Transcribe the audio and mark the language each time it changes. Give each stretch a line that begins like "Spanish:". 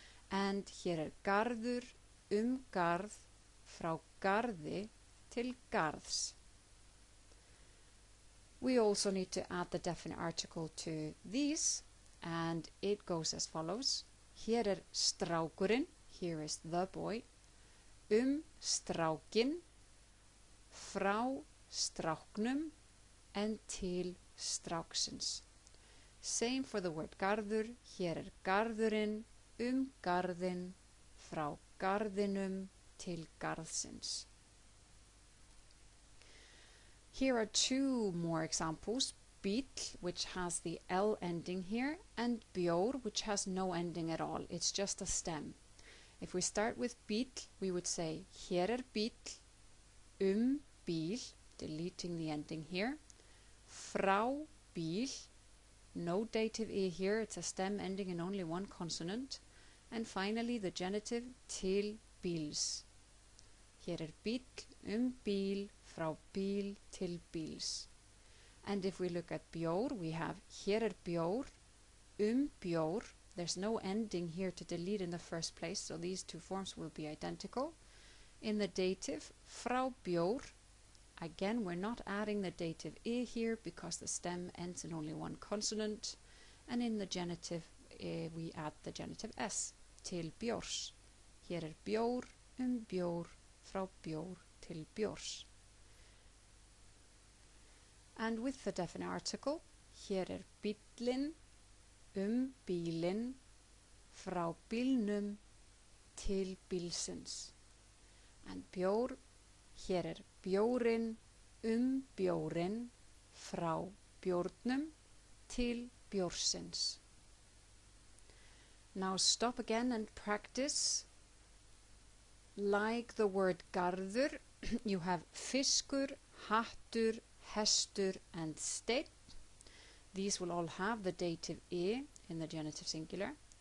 Icelandic: And hér garður, garð, frá garði, til garðs.
English: We also need to add the definite article to these, and it goes as follows.
Icelandic: Hér strákurinn,
English: here is the boy,
Icelandic: strákinn, frá stráknum, and til stráksins.
English: Same for the word garður.
Icelandic: Hér garðurinn, garðinn, frá garðinum, til garðsins.
English: Here are two more examples. Bíll, which has the L ending here, and bjór, which has no ending at all. It's just a stem. If we start with bíll, we would say
Icelandic: hér bíll, bíl,
English: deleting the ending here,
Icelandic: frá bíl,
English: no dative e here, it's a stem ending in only one consonant, and finally the genitive
Icelandic: til bíls. Hér bíll, bíl, frá bíl, til bíls.
English: And if we look at bjór, we have
Icelandic: hér bjór, bjór,
English: there's no ending here to delete in the first place, so these two forms will be identical. In the dative,
Icelandic: frá bjór,
English: again we're not adding the dative e here because the stem ends in only one consonant, and in the genitive we add the genitive s,
Icelandic: til bjórs. Hér bjór, bjór, frá bjór, til bjórs.
English: And with the definite article,
Icelandic: hér bíllinn, bílinn, frá bílnum, til bílsins. And bjór, hér bjórinn, bjórinn, frá bjórnum, til bjórsins.
English: Now stop again and practice. Like the word garður, you have fiskur, hattur, hestur, and steinn. These will all have the dative e in the genitive singular.